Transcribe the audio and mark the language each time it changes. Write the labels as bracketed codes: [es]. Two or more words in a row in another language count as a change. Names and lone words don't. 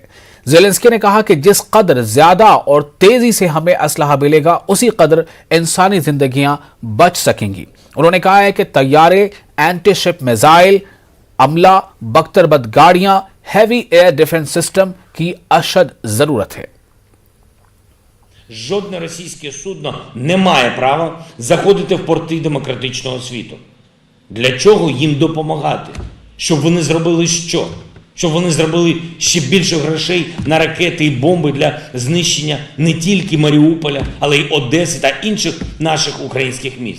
[ur] زیلنسکی نے کہا کہ جس قدر زیادہ اور تیزی سے ہمیں اسلحہ ملے گا اسی قدر انسانی زندگیاں بچ سکیں گی. انہوں نے کہا ہے کہ طیارے, [en] anti ship missile, [ur] عملہ, बख्तरबंद गाड़ियां, [en] heavy air defense system [ur] کی اشد ضرورت ہے. [uk] Жодне російське судно не має права заходити в порти демократичного світу. Для чого їм допомагати? Щоб вони зробили що? Щоб вони зробили ще більше грошей на ракети і бомби для знищення не тільки Маріуполя, але й Одеси та інших наших українських міст.